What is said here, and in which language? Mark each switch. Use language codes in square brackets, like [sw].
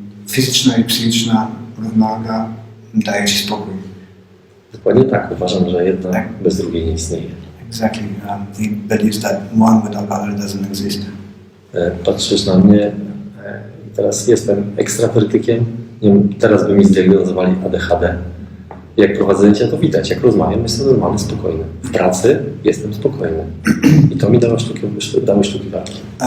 [pl] Fizyczna i psychiczna równowaga daje ci spokój. Dokładnie tak. Uważam, że jedna bez drugiej nie istnieje. [en] Exactly. He believes that one without other doesn't exist. [pl] Patrzysz na mnie i teraz jestem ekstrawertykiem. Nie wiem, teraz by mi zdiagnozowali ADHD. Jak prowadzę zajęcia, to widać. Jak rozmawiam, jestem normalny, spokojny. W pracy jestem spokojny. I to mi dały sztuki walki.